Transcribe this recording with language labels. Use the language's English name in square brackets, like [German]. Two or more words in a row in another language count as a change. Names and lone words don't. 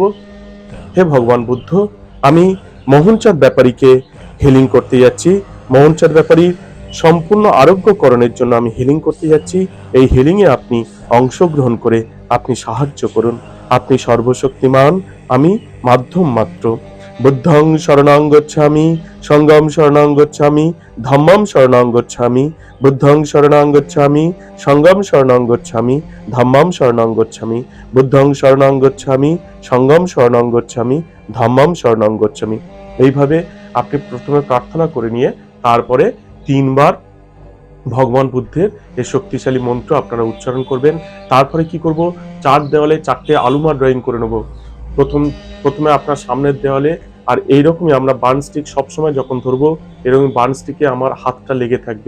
[Bangla] হে ভগবান বুদ্ধ, আমি মোহনচাঁদ ব্যাপারীকে হিলিং করতে যাচ্ছি। মোহনচাঁদ ব্যাপারীর সম্পূর্ণ আরোগ্যকরণের জন্য আমি হিলিং করতে যাচ্ছি। এই হিলিং এ আপনি অংশগ্রহণ করে আপনি সাহায্য করুন। আপনি সর্বশক্তিমান, আমি মাধ্যম মাত্র। [Pali] বুদ্ধং শরণং গচ্ছামি, সঙ্গম শরণং গচ্ছামি, ধম্মম শরণং গচ্ছামি। বুদ্ধং শরণং গচ্ছামি, সঙ্গম শরণং গচ্ছামি, ধম্মম শরণং গচ্ছামি। বুদ্ধং শরণং গচ্ছামি, সঙ্গম শরণং গচ্ছামি, ধম্মম শরণং গচ্ছামি। [Bangla] এইভাবে আপনি প্রথমে প্রার্থনা করে নিয়ে তারপরে 3 বার ভগবান বুদ্ধের এই শক্তিশালী মন্ত্র আপনারা উচ্চারণ করবেন। তারপরে কি করব? 4 দেওয়ালে 4টে আলুমা ড্রয়িং করে নেব। প্রথমে আপনার সামনের দেওয়ালে, আর এইরকমই আমরা [English] burn stick [Bangla] সবসময় যখন ধরবো এরকম বার্ন স্টিকে আমার হাতটা লেগে থাকবে।